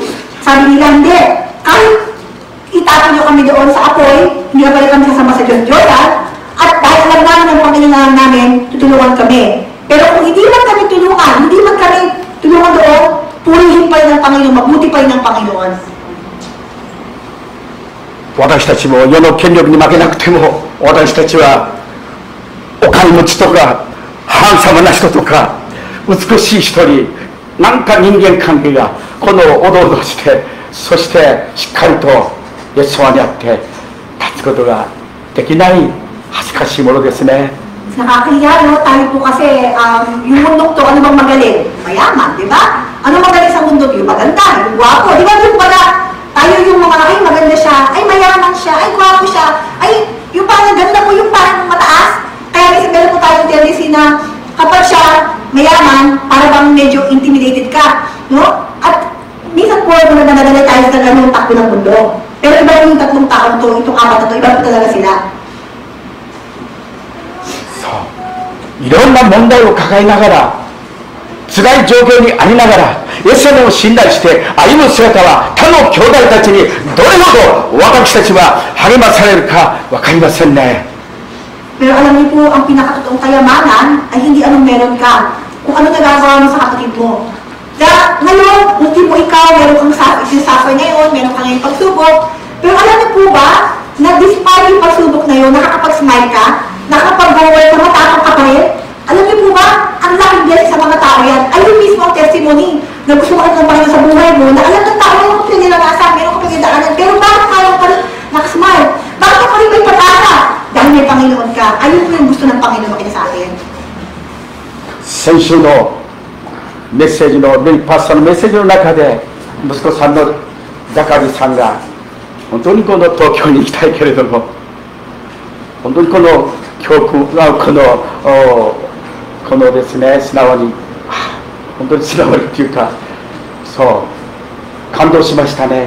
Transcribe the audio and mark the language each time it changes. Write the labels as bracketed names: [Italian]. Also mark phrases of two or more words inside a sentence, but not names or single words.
[Filipino] Sabi nila, hindi. Kahit itapon nyo kami doon sa apoy, hindi na pala kami sasama sa Diyos-Diyosan, at dahil alam namin ang Panginoon namin, tutulungan kami. Pero kung hindi man kami tulungan, hindi man kami tulungan doon, purihin pa rin ng Panginoon, mabuti pa rin ng Panginoon. [Japanese] 私たちも世の権力に負けなくても、私たちはお金持ちとかハンサムな人とか美しい人に何か人間関係がこのおどおどして、そしてしっかりとイエス様にあって立つことができない恥ずかしいものですね。 [Filipino] Nakakahiya, no? Tayo po kasi, yung mundo to, ano bang magaling? Mayaman, di ba? Ano magaling sa mundo? Yung maganda, yung gwapo. Di ba yung pala, tayo yung mga, ay maganda siya, ay mayaman siya, ay gwapo siya, ay yung parang ganda mo, yung parang mataas. Kaya minsan meron po tayong tendency na kapag siya mayaman, para bang medyo intimidated ka, no? At minsan po, nadadala tayo sa ganung takbo ng mundo. Pero iba yung tatlong taon to, itong apat na to, iba po talaga sila. [Japanese] いろんな問題を抱えながらず辛い状況にありながら、イエス様を信頼して歩む姿は、他の兄弟たちにどれほど私たちは励まされるか分かりませんね。 [Filipino] Pero alam niyo po, ang pinakatotoong kayamanan ay hindi anong meron ka, kung ano nagagawa mo sa kapatid mo. Ngayon, hindi mo ikaw, meron kang suffer ngayon, meron kang ngayong pagsubok, pero alam niyo po ba, na despite yung pagsubok na yun, nakakapag-smile ka, nakakapag-bawal ka, matapang ka pa rin. Alam niyo po ba, ang laking blessing sa mga tao yan, ay yung mismo ang testimony na gusto mo ng Panginoon sa buhay mo, na alam ng tao, meron ka pinilalasan, meron ka pinilalasan, pero bakit kaya pa rin nakasmile? Bakit pa rin may pag-asa? Dahil may Panginoon ka. Ayun po yung gusto ng Panginoon makita sa atin. [Japanese] 先週のメッセージのレイパスタのメッセージの中で、息子さんのザカリさんが本当にこの東京に行きたいけれども、本当にこの教訓このですね、素直に本当に素直にっていうか、そう感動しましたね。